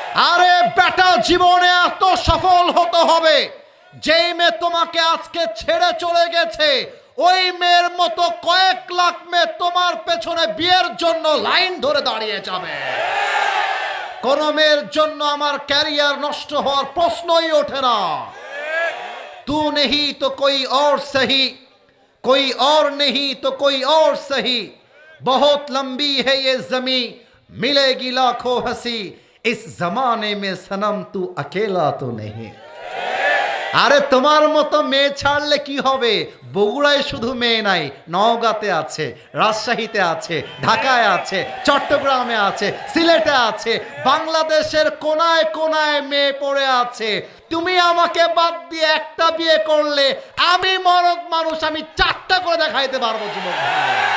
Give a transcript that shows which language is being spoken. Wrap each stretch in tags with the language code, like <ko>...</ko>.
<bn>আরে বেটা, জীবনে এত সফল হতে হবে, যেই মেয়ে তোমাকে আজকে ছেড়ে চলে গেছে ওই মেয়ের মতো কয়েক লাখ মেয়ে তোমার পেছনে বিয়ের জন্য লাইন ধরে দাঁড়িয়ে যাবে। কোন মেয়ের জন্য আমার ক্যারিয়ার নষ্ট হওয়ার প্রশ্নই ওঠে না।</bn> <hi>तू नहीं तो कोई और सही, कोई और नहीं तो कोई और सही, बहुत लंबी है ये जमीन, मिलेगी लाखों हंसी, इस जमाने में सनम तू अकेला तो नहीं।</hi> <bn>আরে তোমার মতো মেয়ে ছাড়লে কি হবে? বগুড়ায় শুধু মেয়ে নাই, নওগাঁতে আছে, রাজশাহীতে আছে, ঢাকায় আছে, চট্টগ্রামে আছে, সিলেটে আছে, বাংলাদেশের কোনায় কোনায় মেয়ে পড়ে আছে। তুমি আমাকে বাদ দিয়ে একটা বিয়ে করলে আমি মরদ মানুষ, আমি 4টা করে দেখাইতে পারবো যুবক ভাই।</bn>